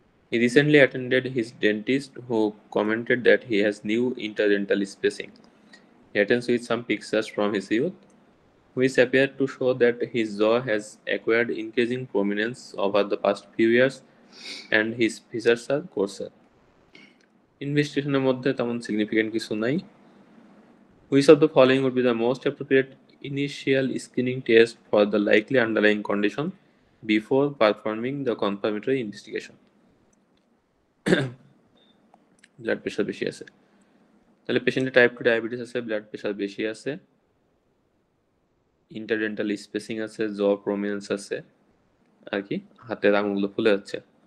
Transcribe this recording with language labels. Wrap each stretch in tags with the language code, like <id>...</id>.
<en>He recently attended his dentist who commented that he has new interdental spacing. He attends with some pictures from his youth, which appear to show that his jaw has acquired increasing prominence over the past few years and his features are coarser.</en> <bn>ইনভেস্টিগেশনের মধ্যে তেমন significant কিছু নাই।</bn> <en>Which of the following would be the most appropriate initial screening test for the likely underlying condition before performing the confirmatory investigation?</en> <bn>Blood pressure বেশি আছে, তাহলে পেশেন্টের type 2 diabetes আছে, blood pressure বেশি আছে, ইন্টারডেন্টাল স্পেসিং আছে, জ প্রমিনেন্স আছে, আর কি হাতের আঙুলগুলো ফুলে যাচ্ছে।</bn>